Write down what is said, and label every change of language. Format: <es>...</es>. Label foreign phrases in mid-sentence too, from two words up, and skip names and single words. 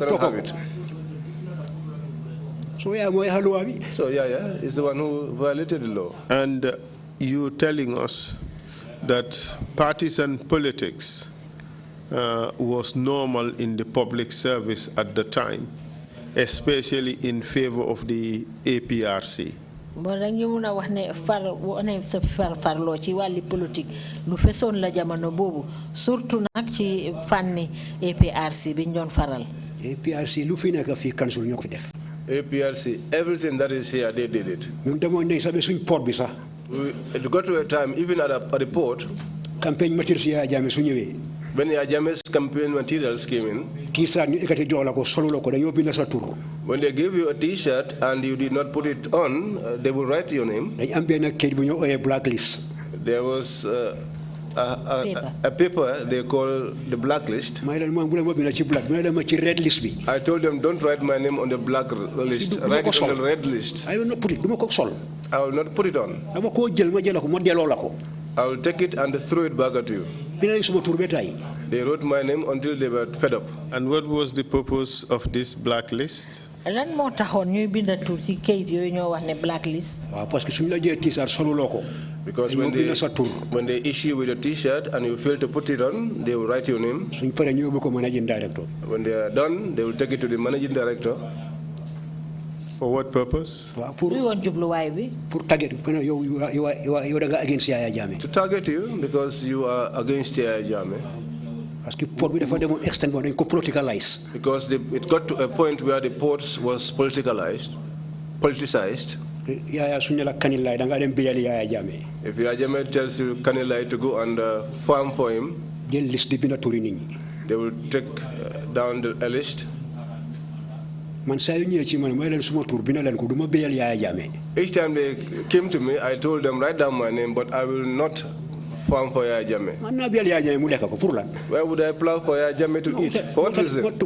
<en>Yep, cannot have talk it.</en> <wo>so Yaya moo yaaxa loi bi.</wo> <en>So Yaya is the one who violated the law. And you telling us that partisan politics was normal in the public service at the time, especially in favor of the APRC.</en> <wo>bon nag ñu mun a wax ne wane sa farloo ci wàlli politique lu fesoon la jamono boobu surtout nag ci fànni APRC bi ñu doon faral. APRC lu fi nekk fii council ñoo ko fi def.</wo> <en>APRC, everything that is here, they did it.</en> <wo>ñun demoon nañ sax ba suñ port bi sax.</wo> <en>It got to a time, even at the port,</en> <wo>campagne materials Yaya Jammeh su ñëwee.</wo> <en>when Yaya Jammeh's campaign materials came in,</en> <wo>kii sax ñu ekkati jox la ko solu la ko dañoo bind sa tur.</wo> <en>when they gave you a t-shirt and you did not put it on, they will write your name.</en> <wo>dañ am benn kayit bu ñu ooyee blacklist.</wo> <en>There was a paper they call the blacklist.</en> <wo>may leen bu leen ma bind ci black may leen ma ci</wo> <en>red list</en> <wo>bi.</wo> <en>I told them, don't write my name on the black list, write it on the red list. I will not put it</en> <wo>du ma ko sol.</wo> <en>I will not put it on.</en> <wo>dama koo jël ma jël ko ma delloo la ko.</wo> <en>I will take it and throw it back at you.</en> <wo>bind nañ suma tur ba tey.</wo> <en>They wrote my name until they were fed up. And what was the purpose of this blacklist?</en> <wo>lan moo taxoon ñuy binda tur ci kayit yooyu ñoo wax ne blacklist. waaw parce que suñu la jëlee t-shirt soluloo ko.</wo> <en>Because when they issue with a t-shirt and you fail to put it on, they will write your name.</en> <wo>suñ paree ñu yóbbu ko</wo> <en>managing director. When they are done, they will take it to the managing director. For what purpose?</en> <wo>waaw pour luy woon jubluwaay bi. pour target yow da nga against Yaya Jammeh.</wo> <en>To target you because you are against Yaya Jammeh.</en> <wo>parce que port bi dafa demoon extent boo dañ ko politicalize.</wo> <en>Because it got to a point where the port was politicized.</en> <wo>Yaya suñu la Kanilai da nga dem biyali Yaya Jammeh.</wo> <en>If Yaya Jammeh tells you Kanilai to go and farm for him,</en> <wo>jël liste di binda turi nit ñi.</wo> <en>they will take down a list. Each time they came to me, I told them, write down my name, but I will not farm for Yaya Jammeh. Why would I plow for Yaya Jammeh to eat? For what reason?</en>